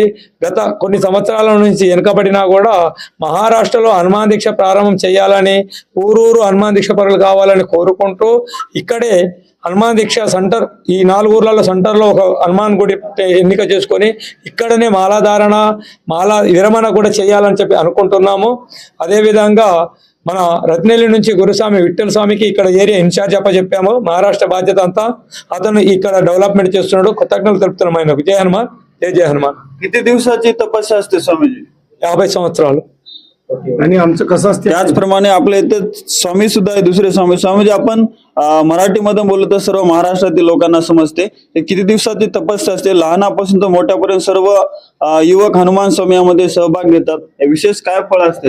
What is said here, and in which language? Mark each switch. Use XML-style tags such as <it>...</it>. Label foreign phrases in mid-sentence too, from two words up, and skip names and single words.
<te>గత కొన్ని సంవత్సరాల నుంచి వెనుకబడినా కూడా మహారాష్ట్రలో హనుమాన్ దీక్ష ప్రారంభం చేయాలని, ఊరూరు హనుమాన్ దీక్ష పరులు కావాలని కోరుకుంటూ ఇక్కడే హనుమాన్ దీక్ష సెంటర్, ఈ 4 ఊర్లలో సెంటర్లో ఒక హనుమాన్ గుడి ఎన్నిక చేసుకొని ఇక్కడనే మాలాధారణ, మాలా విరమణ కూడా చేయాలని చెప్పి అనుకుంటున్నాము। అదేవిధంగా మన రత్నేలి నుంచి గురుస్వామి విఠల్ స్వామికి ఇక్కడ</te> <en>area incharge</en> <te>అప్పచెప్పాము, మహారాష్ట్ర బాధ్యత అంతా అతను ఇక్కడ డెవలప్మెంట్ చేస్తున్నాడు। కృతజ్ఞతలు తెలుపుతున్నాం ఆయనకు। జయ హనుమాన్, జయ జయ హనుమాन।</te> <mr>किती दिवसाची तपस्या असते स्वामीजी?</mr> <te>50 संवत्सराలు।</te> <mr>आणि आमचं कसं असते, त्याचप्रमाणे आपल्या इथे स्वामी सुद्धा आहे, दुसरे स्वामी। स्वामीजी आपण मराठीमध्ये बोललो तर सर्व महाराष्ट्रातील लोकांना समजते, हे किती दिवसाची तपस्या असते? लहानापासून तर मोठ्यापर्यंत सर्व युवक हनुमान स्वामी यामध्ये सहभाग घेतात, हे विशेष काय फळ असते?</mr>